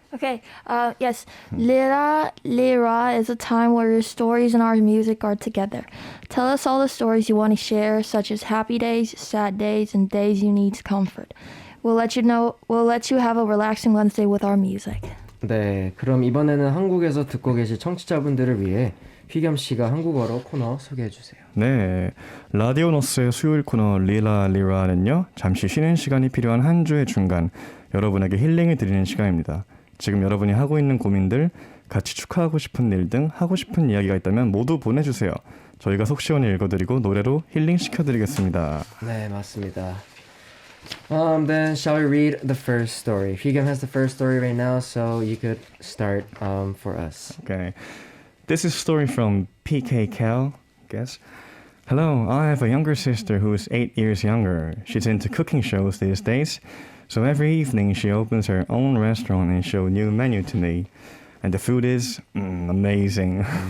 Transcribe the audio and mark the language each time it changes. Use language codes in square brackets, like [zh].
[en] Okay, yes. Lira is a time where your stories and our music are together. Tell us all the stories you want to share, such as happy days, sad days, and days you need comfort. We'll let you have a relaxing Wednesday with our music. [ko] 네, 그럼 이번에는 한국에서 듣고 계실 청취자분들을 위해 휘겸 씨가 한국어로 코너 소개해 주세요. 네, 라디오 너스의 수요일 코너 리라는요, 잠시 쉬는 시간이 필요한 한 주의 중간, 여러분에게 힐링을 드리는 시간입니다. 지금 여러분이 하고 있는 고민들, 같이 축하하고 싶은 일 등 하고 싶은 이야기가 있다면 모두 보내주세요. 저희가 속 시원히 읽어드리고 노래로 힐링 시켜드리겠습니다. 네, 맞습니다. [en] Then shall we read the first story? Higyeom has the first story right now, so you could start for us. Okay. This is a story from PK Cal, I guess. Hello, I have a younger sister who is 8 years younger. She's into cooking shows these days. So every evening she opens her own restaurant and shows new menu to me. And the food is amazing.